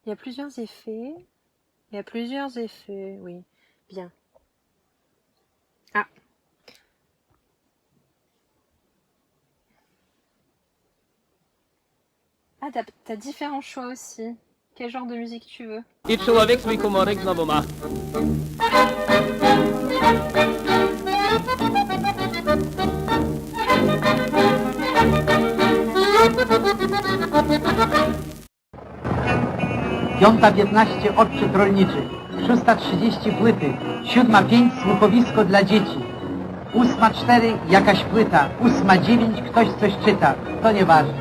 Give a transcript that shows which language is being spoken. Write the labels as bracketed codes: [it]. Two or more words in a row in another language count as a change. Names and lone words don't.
[fr] Il y a plusieurs effets. Il y a plusieurs effets, oui. Bien. Ah. Ah, t'as différents choix aussi. Quel genre de musique tu veux? [pl] I człowiek swój humorek znowu ma. Piąta 15 odczyt rolniczy, 6:30 płyty, 7:05 słuchowisko dla dzieci, 8:04 jakaś płyta, 8:09 ktoś coś czyta, to nieważne.